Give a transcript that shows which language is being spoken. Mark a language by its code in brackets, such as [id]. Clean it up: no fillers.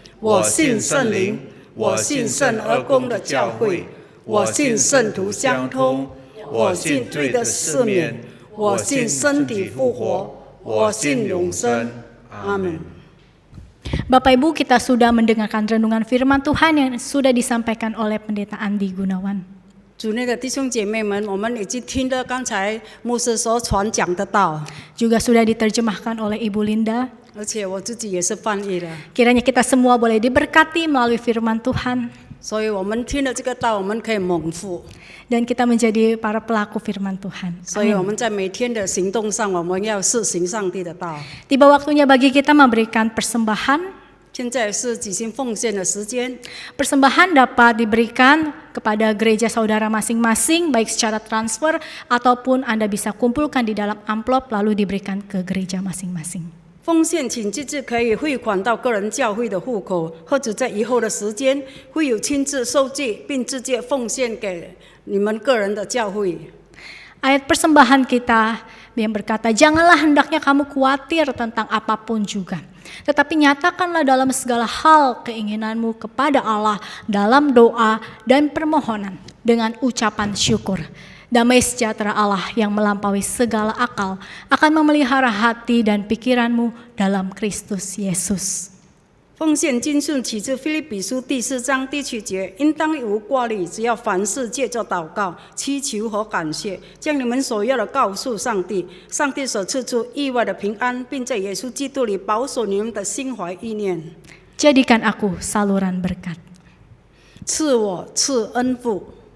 [zh] 我信圣灵，我信圣而公的教会，我信圣徒相通，我信罪的赦免，我信身体复活，我信永生。阿门。 [id] Bapak Ibu, kita sudah mendengarkan renungan firman Tuhan yang sudah disampaikan oleh Pendeta Andi Gunawan. [zh] 主内的弟兄姐妹们，我们已经听了刚才牧师所传讲的道， [id] Juga sudah diterjemahkan oleh Ibu Linda. [zh] 而且我自己也是翻译了。 [id] Kiranya kita semua boleh diberkati melalui firman Tuhan. [zh] 所以我们听了这个道，我们可以蒙福。 [id] dan kita menjadi para pelaku firman Tuhan. [zh] 所以我们在每天的行动上，我们要实行上帝的道。 [id] Tiba waktunya bagi kita memberikan persembahan. [zh] 现在是举行奉献的时间， [id] Persembahan dapat diberikan kepada gereja saudara masing-masing, baik secara transfer ataupun Anda bisa kumpulkan di dalam amplop lalu diberikan ke gereja masing-masing. [zh] 奉献请直接可以汇款到个人教会的户口，或者在以后的时间会有亲自收据，并直接奉献给你们个人的教会。 [id] Ayat persembahan kita yang berkata, janganlah hendaknya kamu khawatir tentang apapun juga. Tetapi nyatakanlah dalam segala hal keinginanmu kepada Allah dalam doa dan permohonan dengan ucapan syukur. Damai sejahtera Allah yang melampaui segala akal akan memelihara hati dan pikiranmu dalam Kristus Yesus. [zh] 奉献经训起自腓立比书第4章第7节，应当无挂虑，只要凡事借着祷告、祈求和感谢，将你们所要的告诉上帝。上帝所赐出意外的平安，并在耶稣基督里保守你们的心怀意念。 [id] Jadikan aku saluran berkat. [zh] 赐我赐恩福。